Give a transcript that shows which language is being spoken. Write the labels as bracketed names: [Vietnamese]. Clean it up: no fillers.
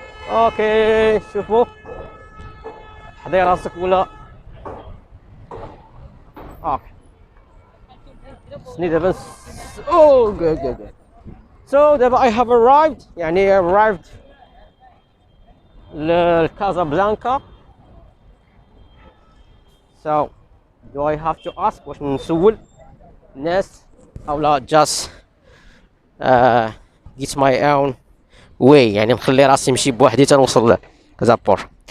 [Arabic] Okay, شوفوا حضي راسك ولا. [English] Okay. [Arabic] خصني دابا [English] oh good. So [Arabic] دابا [English] I have arrived يعني arrived لكازابلانكا. So do I have to ask [Arabic] واش نسول الناس او لا [English] just get my own way [Arabic] يعني نخلي راسي نمشي بوحدي تنوصل لكازابور.